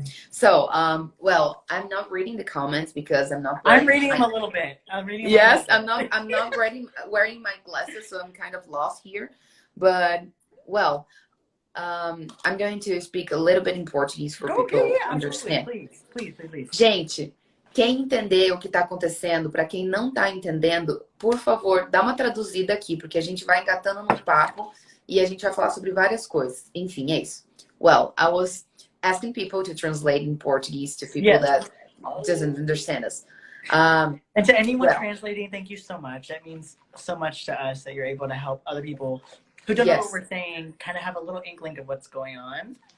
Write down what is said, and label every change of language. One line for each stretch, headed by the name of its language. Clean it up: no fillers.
English: So well, I'm not reading the comments because I'm reading them a little bit. I'm not wearing my glasses, so I'm kind of lost here, but well, I'm going to speak a little bit in Portuguese for people to understand. Please.
Portuguese: Gente, quem entender o que está acontecendo, para quem não está entendendo, por favor, dá uma traduzida aqui, porque a gente vai engatando no papo e a gente vai falar sobre várias coisas. Enfim, é isso.
English: Well, I was asking people to translate in Portuguese to people that doesn't understand us. And to anyone translating, thank you so much. That means so much to us that you're able to help other people who don't know what we're saying, kind of have a little inkling of what's going on.